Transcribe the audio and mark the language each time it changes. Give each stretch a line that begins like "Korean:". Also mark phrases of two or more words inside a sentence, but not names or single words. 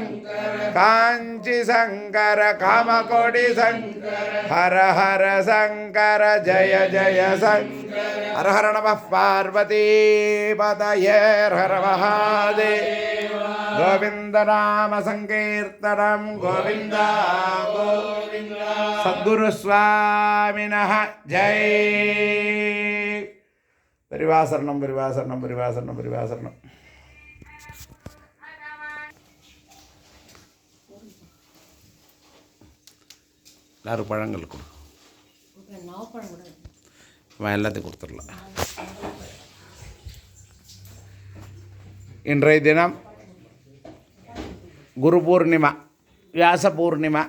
Sanskrit: शङ्कर कामकोटि शङ्कर हर हर शङ्कर जय जय शङ्कर हर हर नमः पार्वती पतये हर महादेव गोविन्द नाम संकीर्तनं गोविन्द गोविन्द सद्गुरु स्वामिनः जय परिवासरणं परिवासरणं परिवासरणं परिवासरणं
Tamil: எல்லாரும் பழங்கள் கொடு எல்லாத்தையும் கொடுத்துடலாம். இன்றைய தினம் குரு பூர்ணிமா வியாச பூர்ணிமா.